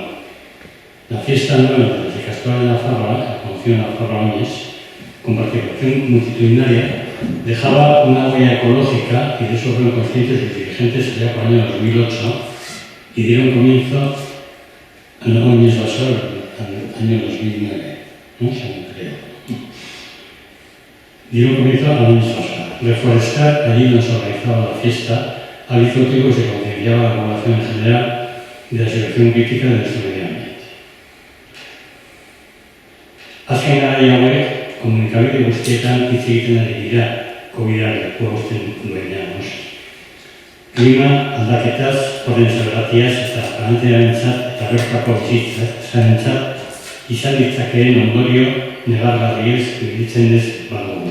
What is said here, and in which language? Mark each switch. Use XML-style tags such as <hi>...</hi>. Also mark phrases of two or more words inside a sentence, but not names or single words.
<es>La fiesta anual de los Castro de Navarra, conocida Nafarroa Oñez, con participación multitudinaria, dejaba una huella ecológica y de eso fueron conscientes los dirigentes allá por el año 2008 y dieron comienzo a la Oñez Basol al año 2009, ¿no? Creo. Dieron comienzo a la Oñez Basol. Reforestar allí donde se organizaba la fiesta, al mismo tiempo se concienciaba a la población en general de la situación crítica de nuestro medio ambiente.</es> <eu>Azken garai hauek, komunikabide guztietan hitz egiten ari dira COVID-a lekua uzten duenean, noski. Klima aldaketaz, horren zergatiaz eta plantearentzat eta bertako bizitzarentzat izan ditzakeen ondorio negargarriez ibiltzen ez badugu.</eu>